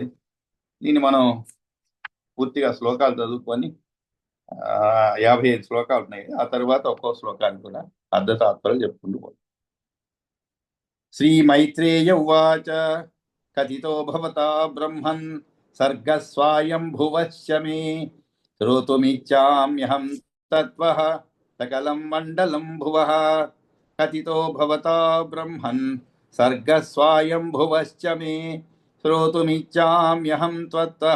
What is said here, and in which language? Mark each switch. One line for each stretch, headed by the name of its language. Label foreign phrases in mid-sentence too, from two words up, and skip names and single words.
Telugu: దీన్ని మనం పూర్తిగా శ్లోకాలు చదువుకొని 55 శ్లోకాలు ఉన్నాయి. ఆ తర్వాత ఒక్కో శ్లోకానికి కూడా అర్ధతాత్పర్యం చెప్పుకుంటూ పోతాం.
Sanskrit: శ్రీ మైత్రేయ ఉవాచ కథితో భవతా బ్రహ్మన్ सर्गस्वायम्भुवश्च मे श्रोतुमिच्छाम्यहं तत्त्वः सकलं मण्डलं भुवः कथितो भवता ब्रह्मन् सर्गस्वायम्भुवश्च मे श्रोतुमिच्छाम्यहं त्वत्तः